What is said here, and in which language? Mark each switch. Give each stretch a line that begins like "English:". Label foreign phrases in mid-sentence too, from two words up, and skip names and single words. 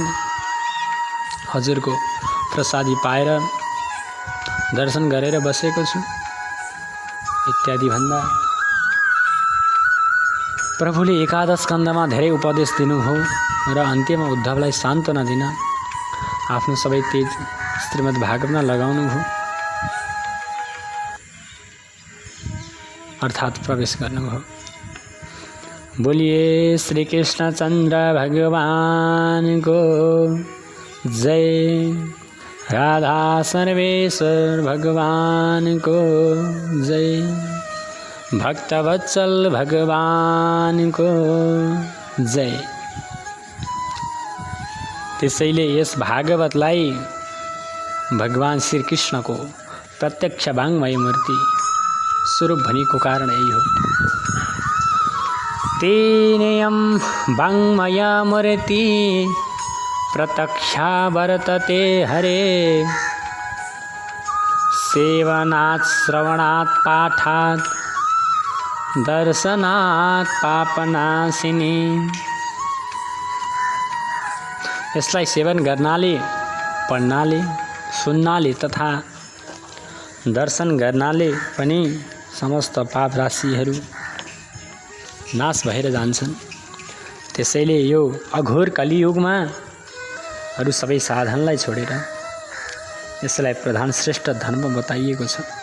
Nepali: हजुरको प्रसादी पाएर दर्शन गरेर बसेको छु इत्यादि भन्दा प्रभुले एकादश स्कन्धमा धेरै उपदेश दिनुभयो र अन्त्यमा उद्धवलाई सान्त्वना दिन आफ्नो सबै तेज श्रीमद् भागवतमा लगाउनुभयो, अर्थात् प्रवेश गर्नुभयो।
Hindi: बोलिए श्री कृष्णचन्द्र भगवान को जय, राधा सर्वेश्वर भगवान को जय, भक्तवत्सल भगवान को जय।
Nepali: त्यसैले यस भागवतलाई भगवान श्री कृष्णको प्रत्यक्ष वाङ्मय मूर्ति स्वरूप भनेको कारण यही हो।
Sanskrit: तेनेयं वाङ्मय मूर्ति प्रत्यक्षा वर्तते हरे, सेवनात् श्रवणात् पाठात् दर्शनात् पापनाशिनी।
Nepali: यसलाई सेवन गर्नाले, पढ्नाले, सुन्नाले तथा दर्शन गर्नाले पनि समस्त पाप राशिहरू नाश भएर जान्छन्। त्यसैले यो अघोर कलियुगमा अरू सबै साधनलाई छोडेर यसलाई प्रधान श्रेष्ठ धर्म बताइएको छ।